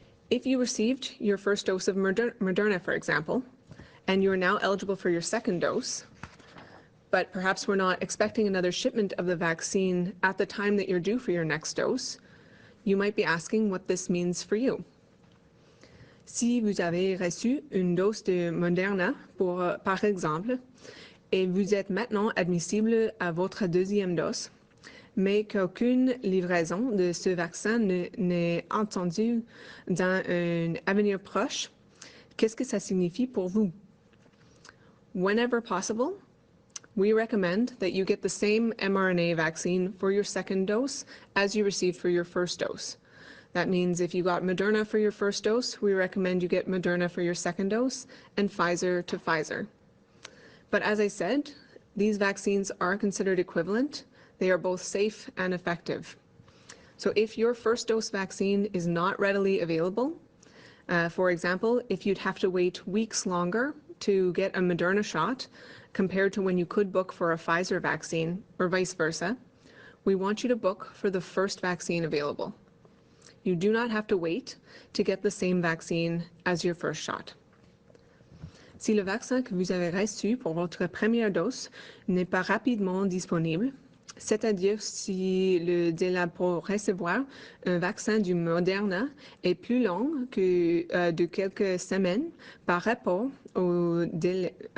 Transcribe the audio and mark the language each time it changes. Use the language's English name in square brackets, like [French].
[English] If you received your first dose of Moderna, for example, and you are now eligible for your second dose, but perhaps we're not expecting another shipment of the vaccine at the time that you're due for your next dose, you might be asking what this means for you. [French] Si vous avez reçu une dose de Moderna, par exemple, et vous êtes maintenant admissible à votre deuxième dose, mais qu'aucune livraison de ce vaccin n'est attendue dans un avenir proche, qu'est-ce que ça signifie pour vous? [English] Whenever possible, we recommend that you get the same mRNA vaccine for your second dose as you received for your first dose. That means if you got Moderna for your first dose, we recommend you get Moderna for your second dose and Pfizer to Pfizer. But as I said, these vaccines are considered equivalent. They are both safe and effective. So if your first dose vaccine is not readily available, for example, if you'd have to wait weeks longer to get a Moderna shot, compared to when you could book for a Pfizer vaccine, or vice versa, we want you to book for the first vaccine available. You do not have to wait to get the same vaccine as your first shot. [French] Si le vaccin que vous avez reçu pour votre première dose n'est pas rapidement disponible, c'est-à-dire si le délai pour recevoir un vaccin du Moderna est plus long que de quelques semaines par rapport au délai